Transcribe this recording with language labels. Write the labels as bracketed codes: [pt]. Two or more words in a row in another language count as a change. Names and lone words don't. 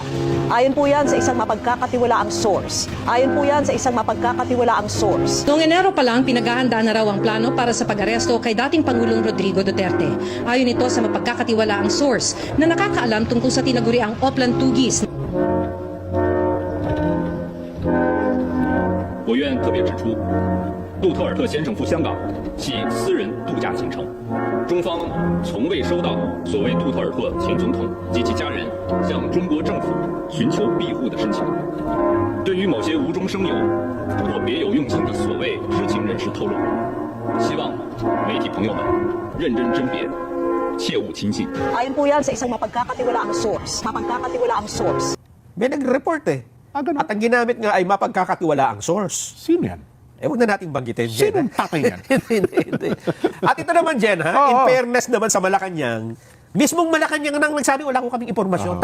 [tl] Ayon po yan sa isang mapagkakatiwalaang source. Noong Enero pa lang, pinaghahanda na raw ang plano para sa pag-aresto kay dating Pangulong Rodrigo Duterte. Ayon ito sa mapagkakatiwalaang source na nakakaalam tungkol sa tinaguriang Oplan Tugis. [zh] 我愿特别指出，杜特尔特先生赴香港系私人度假行程，中方从未收到所谓杜特尔特前总统及其家人向中国政府寻求庇护的申请。对于某些无中生有或别有用心的所谓知情人士透露，希望媒体朋友们认真甄别，切勿轻信。 [tl] Ayon po yan sa isang mapagkakatiwalaang source. May nag-report eh. Ganun. At ang ginamit nga ay mapagkakatiwalaang source. Sino yan? Huwag na nating banggitin, Jen. Sinong tatay yan? Hindi. At ito naman, Jen, [en] in fairness [tl] naman sa Malacanang, mismong Malacanang nang nagsabi, wala ko kaming impormasyon.